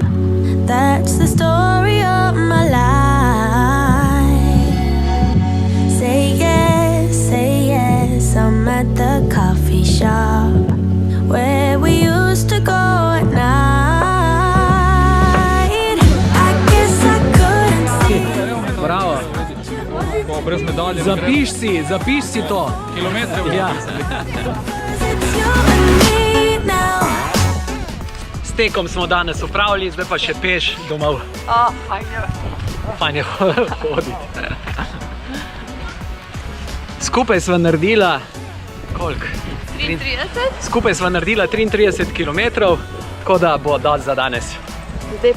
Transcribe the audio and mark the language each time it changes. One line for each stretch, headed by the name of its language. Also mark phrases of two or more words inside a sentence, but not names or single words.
English: That's the story of my life. I'm at the coffee shop where we used to go at night. I guess I couldn't see.
Slovenian: Bravo. Brez medalje. Zapiš si to. Kilometre. Ja.
English: It's you and me now.
Slovenian: S tekom smo danes opravili, zdaj pa še peš domov. Fajn je. Fajn je hoditi. Skupaj sva naredila, koliko? 33. Skupaj sva naredila 33 km, tako da bo dosti za danes.